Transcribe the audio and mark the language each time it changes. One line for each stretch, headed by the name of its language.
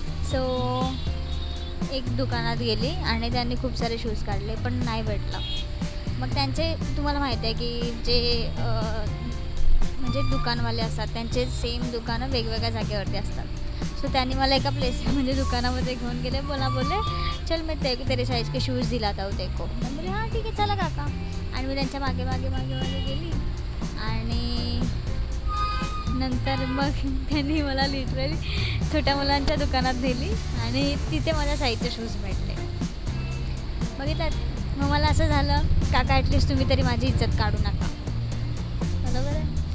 Marathi: So एक दुकानात गेली आणि त्यांनी खूप सारे शूज काढले पण नाही भेटला. मग त्यांचे तुम्हाला माहिती आहे की जे म्हणजे दुकानवाले असतात त्यांचे सेम दुकानं वेगवेगळ्या जागेवरती असतात. सो त्यांनी मला एका म्हणजे दुकानामध्ये घेऊन गेले.
Hindi: बोले चल मैं तेरे साइज के शूज़ दिलाता हूँ देखो. मैं बोले हां
Marathi: ठीक आहे चला काका. आणि मी त्यांच्या मागे गेली आणि नंतर मग त्यांनी मला लिटरली छोट्या मुलांच्या दुकानात नेली आणि तिथे माझ्या साईजचे शूज भेटले. बघितलं मग मला असं झालं काका ॲटलिस्ट तुम्ही तरी माझी इज्जत काढू नका. बरोबर आहे.